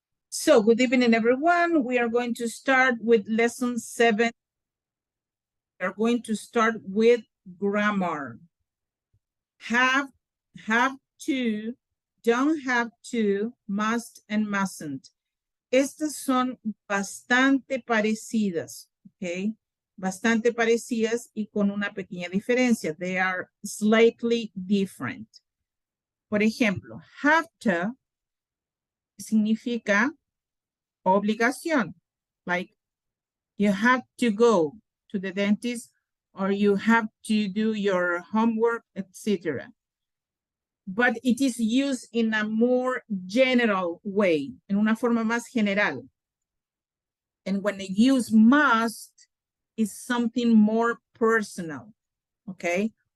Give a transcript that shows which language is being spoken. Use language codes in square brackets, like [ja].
[en] So good evening, everyone. We are going to start with lesson 7. We are going to start with grammar. Have to, don't have to, must and mustn't. [es] Estas son bastante parecidas, okay? Bastante parecidas y con una pequeña diferencia. [en] They are slightly different. [es] Por ejemplo, have to significa obligación. [en] Like you have to go to the dentist or you have to do your homework, etc. But it is used in a more general way, [es] en una forma más general. [en] And when they use must, is something more personal, okay?